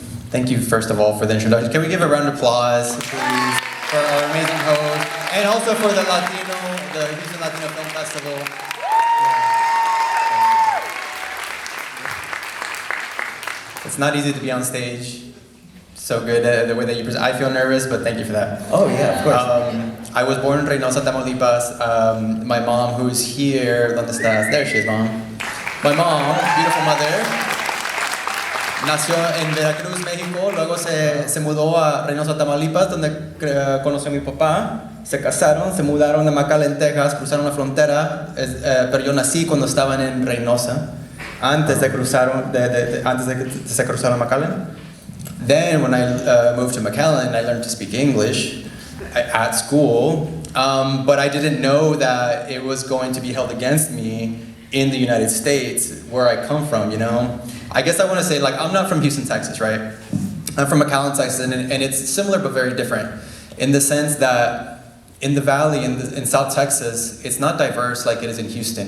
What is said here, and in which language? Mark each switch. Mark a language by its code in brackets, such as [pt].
[en] Thank you, first of all, for the introduction. Can we give a round of applause, please, for our amazing host, and also for the Houston Latino Film Festival. It's not easy to be on stage. So good the way that you present. I feel nervous, but thank you for that. Oh yeah, of course. I was born in Reynosa, Tamaulipas. My mom, who's here, [es] ¿dónde estás? [en] There she is, Mom. My mom, beautiful mother, [es] nació en Veracruz, México. Luego se mudó a Reynosa, Tamaulipas, donde conoció a mi papá. Se casaron, se mudaron de McAllen, Texas, cruzaron la frontera. Pero yo nací cuando estaban en Reynosa. Antes de que se cruzaron a McAllen. [en] Then when I moved to McAllen, I learned to speak English at school, but I didn't know that it was going to be held against me in the United States, where I come from, you know? I guess I want to say, like, I'm not from Houston, Texas, right? I'm from McAllen, Texas, and it's similar but very different in the sense that in the Valley, in South Texas, it's not diverse like it is in Houston.